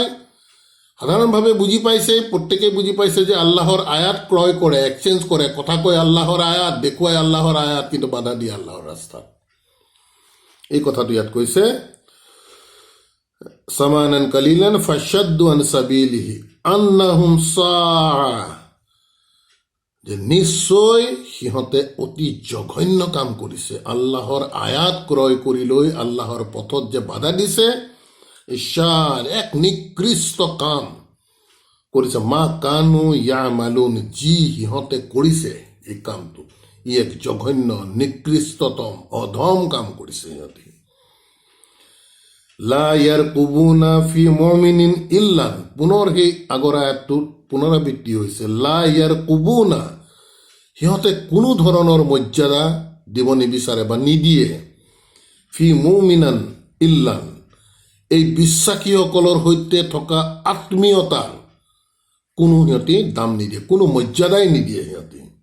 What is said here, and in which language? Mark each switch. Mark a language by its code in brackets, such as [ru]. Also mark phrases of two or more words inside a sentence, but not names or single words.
[as] সাধাৰণভাৱে বুজি পাইছে, প্ৰত্যেকেই বুজি পাইছে যে আল্লাহৰ আয়াত ক্ৰয় কৰে, এক্সচেঞ্জ কৰে, কথা কয় আল্লাহৰ আয়াত, দেখুৱাই আল্লাহৰ আয়াত, কিন্তু বাধা দিয়ে আল্লাহৰ ৰাস্তাত। এই কথাটো ইয়াত কৈছে, [ar] ثمنا قليلا فصدوا عن سبيله إنهم ساء, [as] যে নিশ্চয় সিহঁতে অতি জঘন্য কাম কৰিছে। আল্লাহৰ আয়াত ক্ৰয় কৰি লৈ আল্লাহৰ পথত যে বাধা দিছে, ঈশাৰ এক নিকৃষ্ট কাম কৰিছে। [ar] ما كانوا يعملون, [as] যি সিহঁতে কৰিছে এই কামটো, ই এক জঘন্য নিকৃষ্টতম অধম কাম কৰিছে সিহঁতে। [ar] لا يرقبون في مؤمن إلا, [as] পুনৰ সেই আগৰ আয়াতটোত পুনৰাবৃত্তি হৈছে। [ar] لا يرقبون, [as] সিহঁতে কোনো ধৰণৰ মৰ্যাদা দিব নিবিচাৰে বা নিদিয়ে। [ar] في مؤمن إلا, [as] এই বিশ্বাসীসকলৰ সৈতে থকা আত্মীয়তাৰ কোনো সিহঁতে দাম নিদিয়ে, কোনো মৰ্যাদাই নিদিয়ে সিহঁতে।